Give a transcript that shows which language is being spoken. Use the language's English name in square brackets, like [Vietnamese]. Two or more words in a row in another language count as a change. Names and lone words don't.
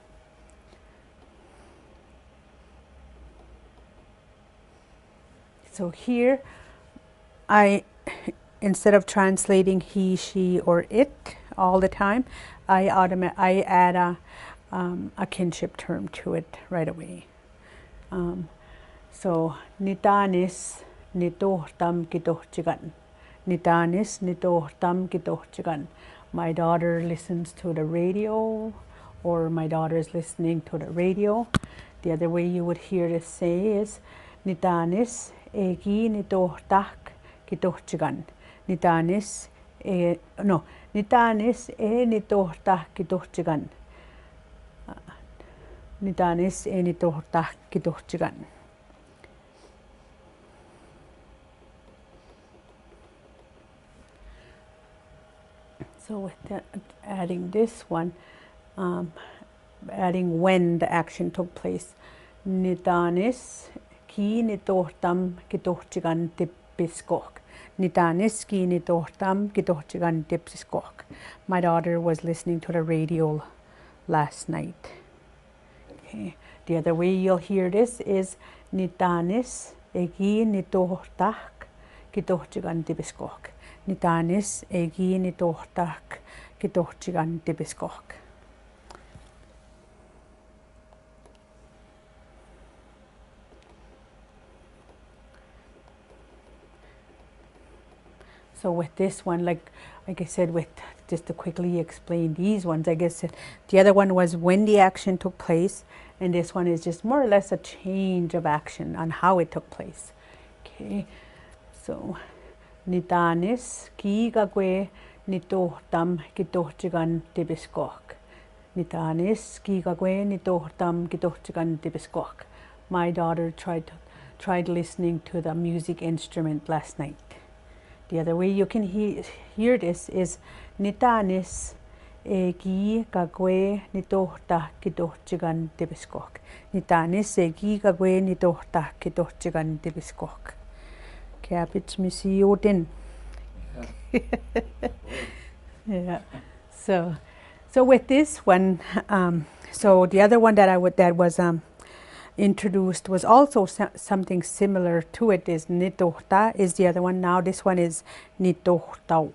[English] So here, instead of translating he, she, or it all the time, I add a kinship term to it right away. [Cree] So nitanis nitohtam kitohchigan. Nitanis nitohtam kitohchigan. [English] My daughter listens to the radio, or my daughter is listening to the radio. The other way you would hear this say is [Cree] nitanis egi nitohtak kitohchigan. Nitanis nitanis nitohtak kitohchigan. Nitanis nitohtak kitohchigan. [English] So with that, adding this one, adding when the action took place. [Cree] Nitanis ki nitohtam kitohchigan tibiskok. Nitanis ki nitohtam kitohchigan tibiskok. [English] My daughter was listening to the radio last night. Okay. The other way you'll hear this is [Cree] nitanis egi nitohtak kitohchigan tibiskok. Nitanis egi nitohtak kitohchigan tibiskok. [English] So with this one, like I said, with just to quickly explain these ones, I guess the other one was when the action took place, and this one is just more or less a change of action on how it took place. Okay, so [Cree] nitanis ki kakwe nitohtam kitohchigan tibiskok. Nitanis ki kakwe nitohtam kitohchigan tibiskok. [English] My daughter tried listening to the music instrument last night. The other way you can hear this is [Cree] nitanis egi kakwe nitohta kitohchigan tibiskok. Nitanis egi kakwe nitohta kitohchigan tibiskok. Cabbage missy yotin. [English] Yeah. So with this one, so the other one that was introduced was also something similar to it. Is nitohta is the other one. Now this one is nitohtau.